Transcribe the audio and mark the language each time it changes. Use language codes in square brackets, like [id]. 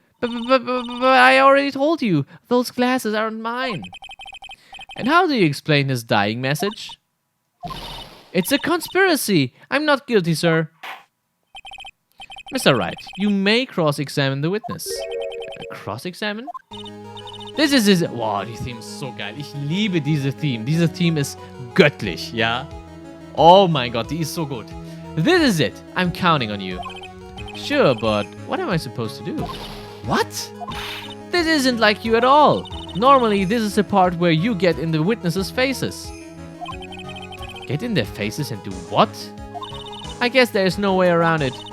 [en] But I already told you, those glasses aren't mine. And how do you explain his dying message? It's a conspiracy. I'm not guilty, sir. Mr. Wright, you may cross-examine the witness. Cross-examine? This is his... [de] Wow, die Theme ist so geil. Ich liebe diese Theme. Diese Theme ist göttlich, ja? Oh mein Gott, die ist so gut. [en] This is it. I'm counting on you. Sure, but what am I supposed to do? What? This isn't like you at all. Normally, this is the part where you get in the witnesses' faces. Get in their faces and do what? I guess there's no way around it.